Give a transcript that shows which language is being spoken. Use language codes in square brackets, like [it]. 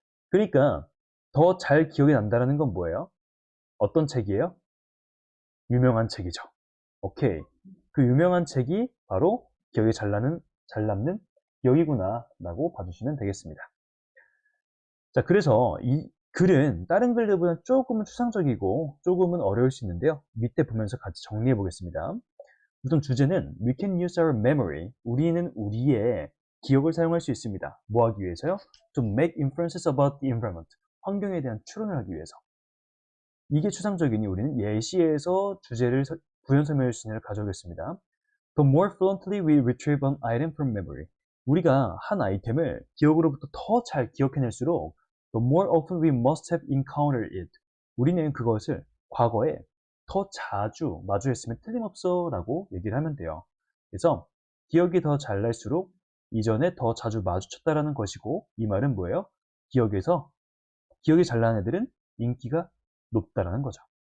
[ko] 그러니까 더 잘 기억이 난다는 건 뭐예요? 어떤 책이에요? 유명한 책이죠. 오케이. 그 유명한 책이 바로 기억이 잘 남는 기억이구나 라고 봐주시면 되겠습니다. 자, 그래서 이 글은 다른 글들보다 조금은 추상적이고 조금은 어려울 수 있는데요. 밑에 보면서 같이 정리해 보겠습니다. 우선 주제는 [en] We can use our memory. [ko] 우리는 우리의 기억을 사용할 수 있습니다. 뭐 하기 위해서요? [en] To make inferences about the environment. [ko] 환경에 대한 추론을 하기 위해서. 이게 추상적이니 우리는 예시에서 주제를 부연 설명할 수 있는 가져오겠습니다. [en] The more fluently we retrieve an item from memory. [ko] 우리가 한 아이템을 기억으로부터 더 잘 기억해낼수록 [en] the more often we must have encountered it. [ko] 우리는 그것을 과거에 더 자주 마주했으면 틀림없어 라고 얘기를 하면 돼요. 그래서 기억이 더 잘 날수록 이전에 더 자주 마주쳤다라는 것이고, 이 말은 뭐예요? 기억이 잘 나는 애들은 인기가 높다라는 거죠.